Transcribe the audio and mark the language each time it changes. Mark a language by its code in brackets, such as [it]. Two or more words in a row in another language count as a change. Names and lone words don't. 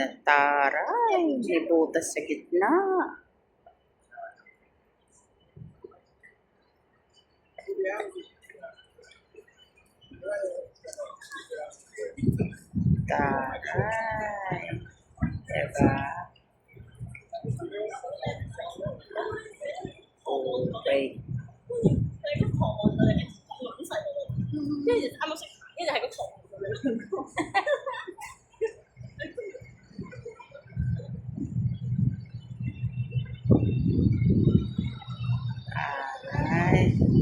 [tl] Taray! May butas sa gitna. Taray! Diba? Okay. [yue] 一個糖啊，好細個，跟住啱啱食，跟住係個糖咁樣。 [tl] Ay.